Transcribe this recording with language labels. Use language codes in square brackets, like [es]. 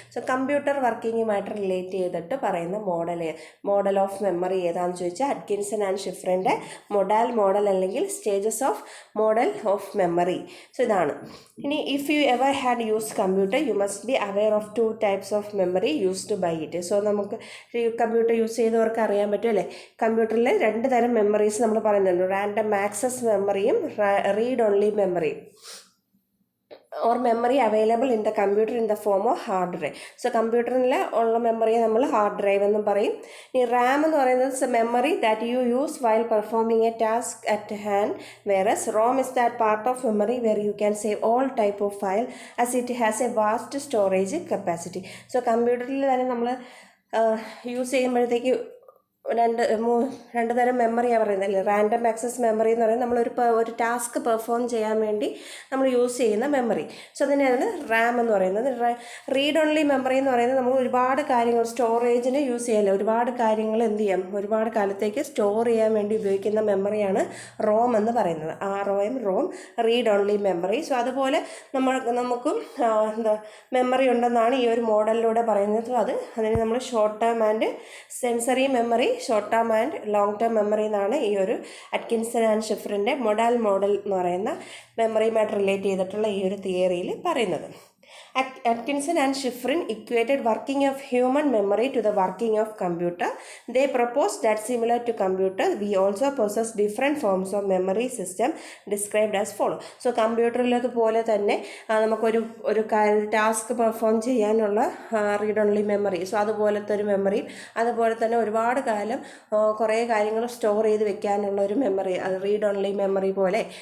[ml] So computer വർക്കിങ്ങുമായിട്ട് relate ചെയ്തിട്ട് പറയുന്ന model of memory ഏതാണെന്ന് ചോദിച്ചാൽ അറ്റ്കിൻസൺ ആൻഡ് ഷിഫ്രിൻ്റെ മൊഡാൽ മോഡൽ അല്ലെങ്കിൽ stages of model of memory. So ഇതാണ്. [en] ഇനി if you ever had used computer you must be aware of 2 types of memory used by it. [ml] So നമുക്ക് computer use ചെയ്തവർക്ക് അറിയാൻ പറ്റും അല്ലേ, കമ്പ്യൂട്ടറിൽ 2 തരം മെമ്മറീസ് നമ്മൾ പറയുന്നുണ്ട്. റാൻഡം ആക്സസ് മെമ്മറിയും റീഡ് ഓൺലി മെമ്മറിയും, [en] or memory available in the computer in the form of hard drive. [ml] So കമ്പ്യൂട്ടറിൽ ഉള്ള മെമ്മറിയെ നമ്മൾ ഹാർഡ് ഡ്രൈവ് എന്നും പറയും. ഈ റാം എന്ന് പറയുന്നത് [en] Memory that you use while performing a task at hand, whereas ROM is that part of memory where you can save all type of file as it has a vast storage capacity. So [ml] കമ്പ്യൂട്ടറിൽ തന്നെ നമ്മൾ use ചെയ്യുമ്പോഴത്തേക്ക് രണ്ട് തരം മെമ്മറിയാണ് പറയുന്നത്. Random access memory എന്ന് പറയുന്നത് നമ്മളൊരു ഒരു ടാസ്ക് പെർഫോം ചെയ്യാൻ വേണ്ടി നമ്മൾ യൂസ് ചെയ്യുന്ന മെമ്മറി. സോ അതിനെയാണ് റാം എന്ന് പറയുന്നത്. റീഡ് ഓൺലി മെമ്മറി എന്ന് പറയുന്നത് നമ്മൾ ഒരുപാട് കാര്യങ്ങൾ സ്റ്റോറേജിന് യൂസ് ചെയ്യാമല്ലോ, ഒരുപാട് കാര്യങ്ങൾ എന്ത് ചെയ്യാം, ഒരുപാട് കാലത്തേക്ക് സ്റ്റോർ ചെയ്യാൻ വേണ്ടി ഉപയോഗിക്കുന്ന മെമ്മറിയാണ് റോം എന്ന് പറയുന്നത്. Rome read only memory. So അതുപോലെ നമുക്കും മെമ്മറി ഉണ്ടെന്നാണ് ഈ ഒരു മോഡലിലൂടെ പറയുന്നത്. അതിന് നമ്മൾ short term and sensory memory, short term and long term memory എന്നാണ് ഈ ഒരു അറ്റ്കിൻസൺ ആൻഡ് ഷിഫ്രിൻ്റെ മോഡൽ എന്ന് പറയുന്ന മെമ്മറിയുമായിട്ട് റിലേറ്റ് ചെയ്തിട്ടുള്ള ഈ ഒരു തിയറിയിൽ പറയുന്നത്. [en] Atkinson and Shiffrin equated working of human memory to the working of computer. They proposed that similar to computer, we also possess different forms of memory system described as follow. [ml] So കമ്പ്യൂട്ടറിലതുപോലെ തന്നെ നമുക്കൊരു task perform ചെയ്യാനുള്ള read only memory, so അതുപോലത്തെ ഒരു മെമ്മറിയും അതുപോലെ തന്നെ ഒരുപാട് കാലം കുറേ കാര്യങ്ങൾ സ്റ്റോർ ചെയ്ത് വെക്കാനുള്ള ഒരു മെമ്മറി, അത് റീഡ് ഓൺലി മെമ്മറി പോലെ.